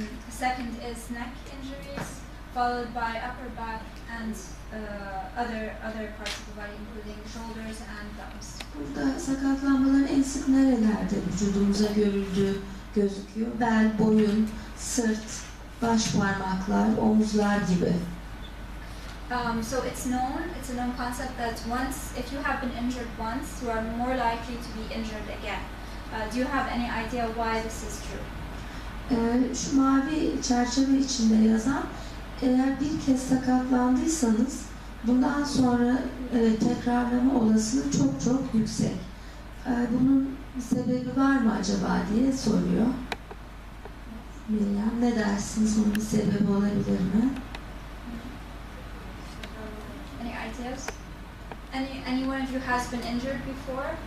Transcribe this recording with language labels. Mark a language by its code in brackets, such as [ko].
[en] Second is neck injuries, followed by upper back and other parts of the body, including shoulders and thumbs. [tr] Burada sakatlanmaların en sık nerelerde vücudumuza görüldüğü gözüküyor. Bel, boyun, sırt, baş parmaklar, omuzlar gibi. [en] So it's a known concept that once, if you have been injured once, you are more likely to be injured again. Do you have any idea why this is true? [tr] Şu mavi çerçeve içinde yazan, eğer bir kez sakatlandıysanız bundan sonra tekrarlama olasılığı çok çok yüksek. Bunun bir sebebi var mı acaba diye soruyor. Mariam, ne dersiniz? Bunun bir sebebi olabilir mi? [en] Any ideas? Anyone of you has been injured before?